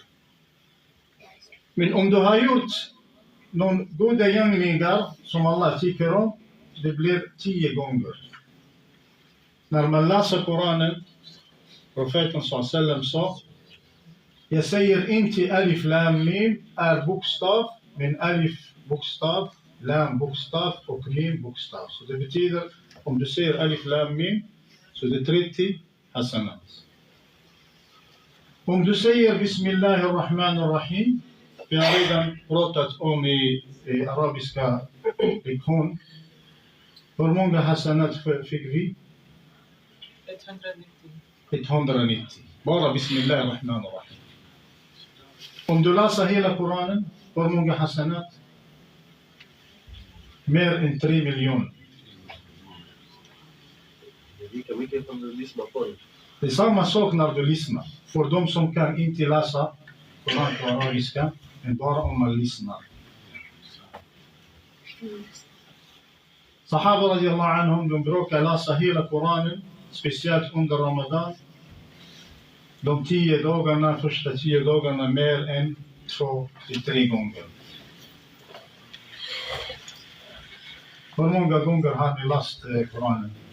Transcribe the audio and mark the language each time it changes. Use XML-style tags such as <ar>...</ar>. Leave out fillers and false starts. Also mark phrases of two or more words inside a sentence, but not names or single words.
<sv>Men om du har gjort någon goda gärningar som Allah tycker om, det blir 10 gånger. När man läser Koranen, profeten sallallahu sa, jag säger inte</sv> <ar>ألف لام ميم</ar> <sv>är bokstav, men alif bokstav, lam bokstav och mim bokstav. Så det betyder, om du säger</sv> <ar>ألف لام ميم,</ar> <sv>så det är 30 hasanat. Om du säger Bismillahirrahmanirrahim, vi har redan pratat om i arabiska lektion. Hur många hasanat fick vi? 190. 190. Bara Bismillahirrahmanirrahim. Om du läser hela Koranen, hur många hasanat? Mer än 3 miljoner. Det är lika mycket som du lyssnar på det. Det är samma sak när du lyssnar. För de som kan inte läsa Koran på arabiska, men bara om man lyssnar.</sv> <ar>الصحابة رضي الله عنهم,</ar> <sv>de brukar läsa hela Koranen, speciellt under Ramadan. De 10 dagarna, första 10 dagarna, mer än 2 till 3 gånger. Hur många gånger har ni läst Koranen?</sv>